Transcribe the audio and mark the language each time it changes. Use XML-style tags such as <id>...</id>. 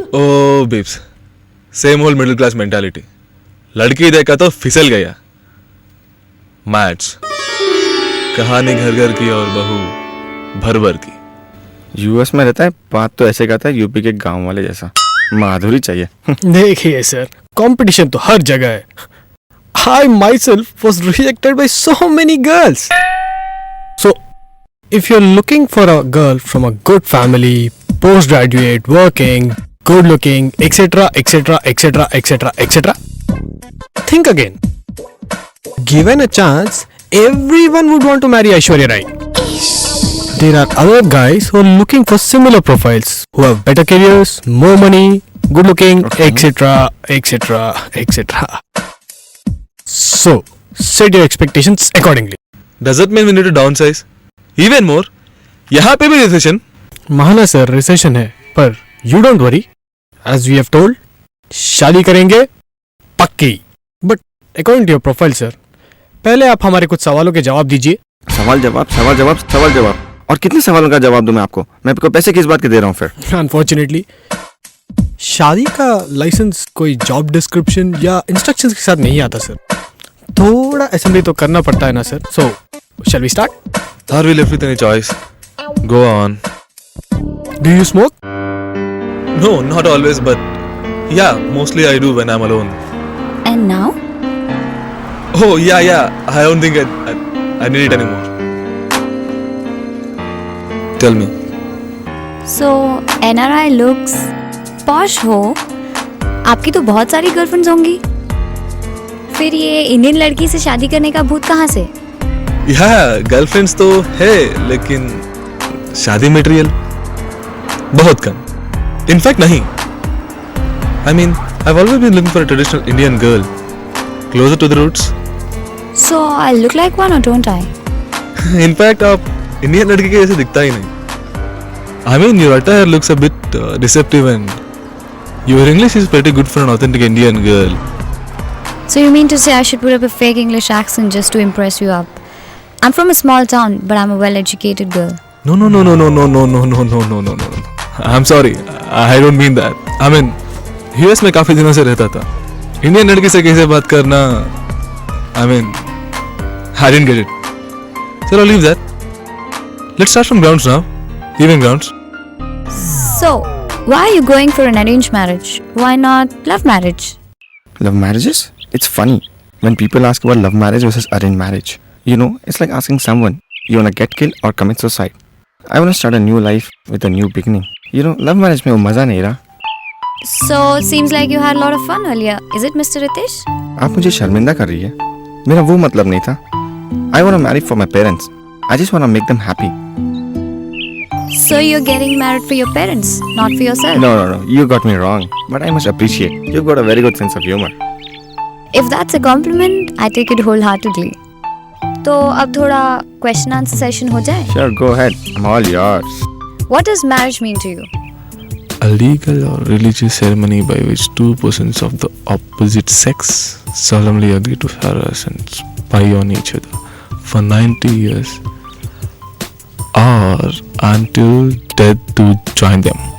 <en>Oh, babes. Same old middle class mentality.</en> <hi>लड़की देखा तो फिसल गया.</hi> <en>Mats.</en> <hi>कहानी घर घर की और बहू भर भर की. यूएस में रहता है, बात तो ऐसे करता है यूपी के गांव वाले जैसा। माधुरी चाहिए। देखिए सर, कंपटीशन तो हर जगह है।</hi> <en>I myself was rejected by so many girls. So if you're looking for a girl from a good family, postgraduate, working, good looking, etc., etc., etc., etc., etc., think again. Given a chance, everyone would want to marry Aishwarya Rai. There are other guys who are looking for similar profiles, who have better careers, more money, good looking, etc., etc., etc. So, set your expectations accordingly. Does that mean we need to downsize? Even more.</en> <hi>यहाँ पे भी recession. महाना sir recession है, पर</hi> <en>you don't worry, as we have told,</en> <hi>शादी करेंगे पक्की।</hi> <en>but according to your profile</en> <hi>sir, पहले आप हमारे कुछ सवालों के जवाब दीजिए। सवाल जवाब। और कितने सवालों का जवाब दूं मैं आपको? मैं आपको पैसे किस बात के दे रहा हूँ फिर? अनफॉर्चुनेटली शादी का लाइसेंस कोई जॉब डिस्क्रिप्शन या इंस्ट्रक्शंस के साथ नहीं आता सर। थोड़ा असेंबली तो करना पड़ता है ना sir.</hi> <en>So shall we start? Are we left with any choice? Go on. Do you smoke? No, not always, but yeah, mostly I do when I'm alone. And now? Oh yeah. I don't think I need it anymore. Tell me. So NRI looks posh</en> <hi>हो, आपकी तो बहुत सारी girlfriends होंगी। फिर ये Indian लड़की से शादी करने का भूत कहाँ से? गर्लफ्रेंड्स तो है, लेकिन शादी मटेरियल बहुत कम. इनफैक्ट नहीं.</hi> <en>I mean, I've always been looking for a traditional Indian girl, closer to the roots. So I look like one or don't I?</en> <hi>In fact आप इंडियन लड़की के जैसे दिखता ही नहीं.</hi> <en>I mean, your attire looks a bit deceptive and your English is pretty good for an authentic Indian girl. So you mean to say I should put up a fake English accent just to impress you up? I'm from a small town, but I'm a well-educated girl. No. I'm sorry. I don't mean that. I mean,</en> <hi>US में काफी दिनों से रहता था. Indian लड़की से कैसे बात करना?</hi> <en>I mean, I didn't get it. So I'll leave that. Let's start from grounds now. Even grounds. So, why are you going for an arranged marriage? Why not love marriage? Love marriages? It's funny when people ask about love marriage versus arranged marriage. You know, it's like asking someone, you wanna get killed or commit suicide? I wanna start a new life with a new beginning. You know, love marriage</en> <hi>में वो मजा नहीं रहा.</hi> <en>So, it seems like you had a lot of fun earlier. Is it, Mr. Ritesh?</en> <hi>आप मुझे शर्मिंदा कर रही है. मेरा वो मतलब नहीं था.</hi> <en>I wanna marry for my parents. I just wanna make them happy. So you're getting married for your parents, not for yourself? No. You got me wrong. But I must appreciate. You've got a very good sense of humor. If that's a compliment, I take it wholeheartedly.</en> <hi>तो अब थोड़ा question answer session हो जाए.</hi> <en>Sure, go ahead. I'm all yours. What does marriage mean to you? A legal or religious ceremony by which two persons of the opposite sex solemnly agree to harass and spy on each other for 90 years or until death to join them.</en>